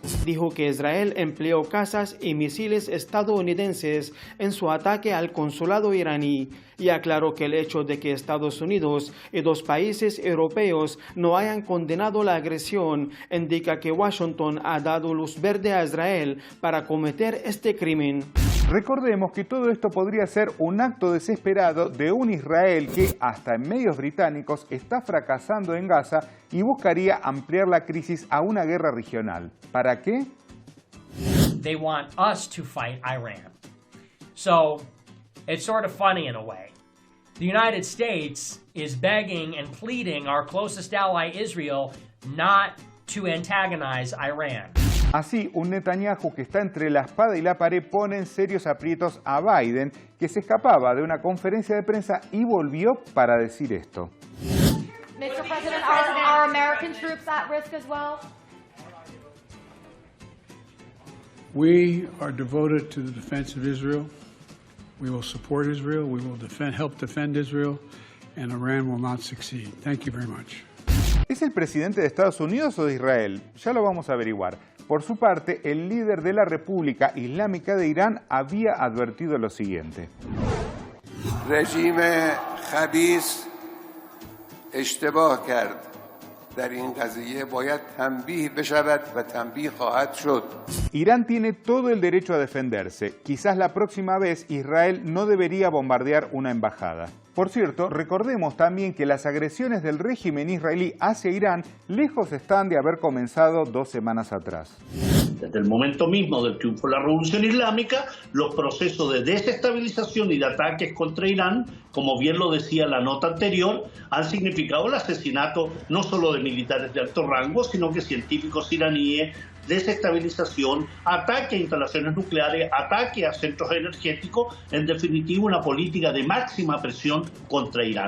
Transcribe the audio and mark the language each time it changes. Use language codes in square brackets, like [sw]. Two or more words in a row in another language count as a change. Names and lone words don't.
[es] Dijo que Israel empleó cazas y misiles estadounidenses en su ataque al consulado iraní y aclaró que el hecho de que Estados Unidos y dos países europeos no hayan condenado la agresión indica que Washington ha dado luz verde a Israel para cometer este crimen. Recordemos que todo esto podría ser un acto desesperado de un Israel que, hasta en medios británicos, está fracasando en Gaza y buscaría ampliar la crisis a una guerra regional. ¿Para qué? [en] They want us to fight Iran. So, it's sort of funny in a way. The United States is begging and pleading our closest ally Israel not to antagonize Iran. [es] Así, un Netanyahu que está entre la espada y la pared pone en serios aprietos a Biden, que se escapaba de una conferencia de prensa y volvió para decir esto. [en] Mr. President, are American troops at risk as well? We are devoted to the defense of Israel. We will support Israel. We will help defend Israel, and Iran will not succeed. Thank you very much. [es] ¿Es el presidente de Estados Unidos o de Israel? Ya lo vamos a averiguar. Por su parte, el líder de la República Islámica de Irán había advertido lo siguiente. [fa] رژیم خبیث اشتباه کرد. در این قضیه باید تنبیه بشود و تنبیه خواهد شد. [es] Irán tiene todo el derecho a defenderse. Quizás la próxima vez Israel no debería bombardear una embajada. Por cierto, recordemos también que las agresiones del régimen israelí hacia Irán lejos están de haber comenzado 2 semanas atrás. Desde el momento mismo del triunfo de la Revolución Islámica, los procesos de desestabilización y de ataques contra Irán, como bien lo decía la nota anterior, han significado el asesinato no solo de militares de alto rango, sino que científicos iraníes, desestabilización, ataque a instalaciones nucleares, ataque a centros energéticos, en definitiva una política de máxima presión contra Irán.